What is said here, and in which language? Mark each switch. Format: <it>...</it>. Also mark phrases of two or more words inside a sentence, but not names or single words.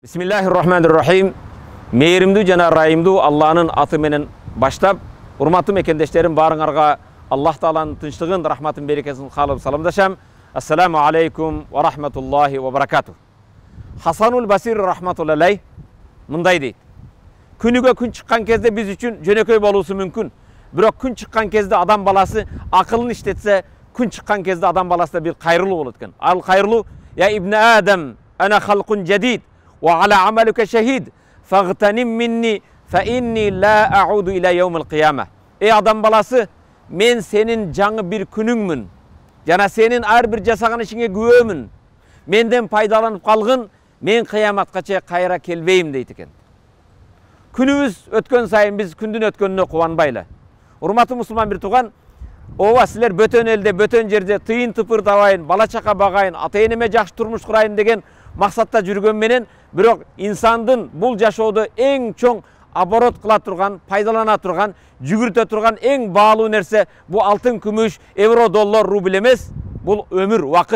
<ar>Bismillahirrahmanirrahim.</ar> <ky>Meyrimdүү жана ырайымдуу Алланын аты менен баштап, урматтуу мекендештерим, баарыңарга Аллах Тааланын тынчтыгын, рахматын, берекесин каалап саламдашам.</ky> <ar>السلام عليكم ورحمة الله وبركاته.</ar> <ky>Хасанул Басир рахматуллахи мындай дейт. Күнүгө күн чыккан кезде биз үчүн жөнөкөй болуусу мүмкүн. Бирок күн чыккан кезде адам баласы акылын иштетсе, күн чыккан кезде адам баласы да бир кайрылуу болот экен. Ал кайрылуу:</ky> <ar>"يا ابن آدم أنا خلق جديد وعلى عملك شهيد فاغتنم مني فإني لا أعود إلى يوم القيامة."</ar> <ky>Ey адам баласы, мен сенин жаңы бир күнүңмүн. Жана сенин ар бир жасаган ишиңе күбөмүн. Менден пайдаланып калгын, мен кыяматка чейин кайра келбейм дейт экен. Күнүбүз өткөн сайын биз күндүн өткөнүнө кубанбайлы. Урматтуу мусулман бир тууган, ооба силер бөтөн элде, бөтөн жерде тыйын тыпыр табайын, бала чака багайын, ата энеме жакшы турмуш курайын деген максатта жүргөн менен, бирок инсандын бул жашоодо эң чоң оборот кыла турган, пайдалана турган, жүгүртө турган эң баалуу нерсе бул алтын, күмүш, евро, доллар, рубль эмес, бул өмүр, убакыт.</ky>